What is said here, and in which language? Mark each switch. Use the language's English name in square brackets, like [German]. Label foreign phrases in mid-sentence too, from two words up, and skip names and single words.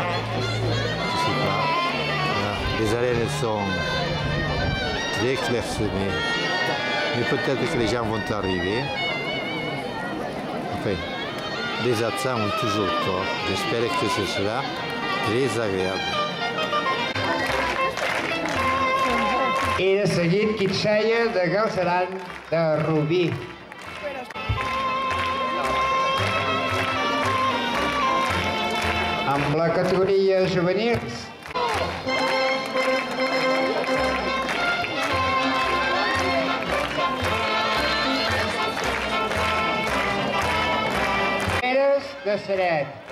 [French] Je sais pas. Voilà. Les arènes sont très clairsemées. Mais peut-être que les gens vont arriver. Enfin, les absents ont toujours tort. J'espère que ce sera très agréable. [Catalan] I de seguit Quitxalla de Galceran de Rubí. Amb la categoria juvenils de Ceret.